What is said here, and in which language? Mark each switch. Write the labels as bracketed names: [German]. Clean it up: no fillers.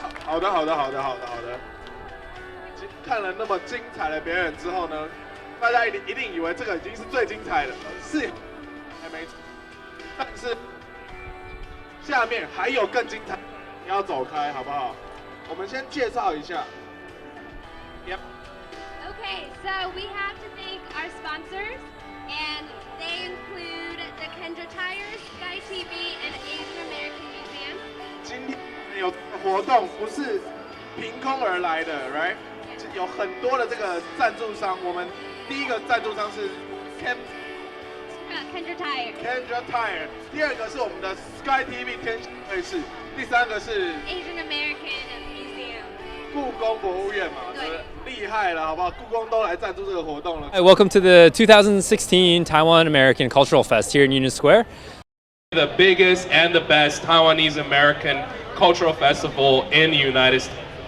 [Chinese] 好的。看了那么精彩的表演之后呢，大家一定以为这个已经是最精彩的，是还没错，但是下面还有更精彩，你要走开好不好？我们先介绍一下。Yep. [English] Okay, so we have to thank our sponsors. And they include the Kendra Tires, Sky TV, and Asian American Museum. [Chinese] 今天有活动不是凭空而来的 ，right？有很多的这个赞助商，我们第一个赞助商是 [English] Kendra Tire. [Chinese] Kendra Tire， 第二个是我们的 Sky TV 天线卫视，第三个是 [English] Asian American Museum. [Chinese] 故宫博物院嘛，对，厉害了，好不好？故宫都来赞助这个活动了。 [English] Hi, welcome to the 2016 Taiwan American Cultural Fest here in Union Square. The biggest and the best Taiwanese American Cultural Festival in the United States.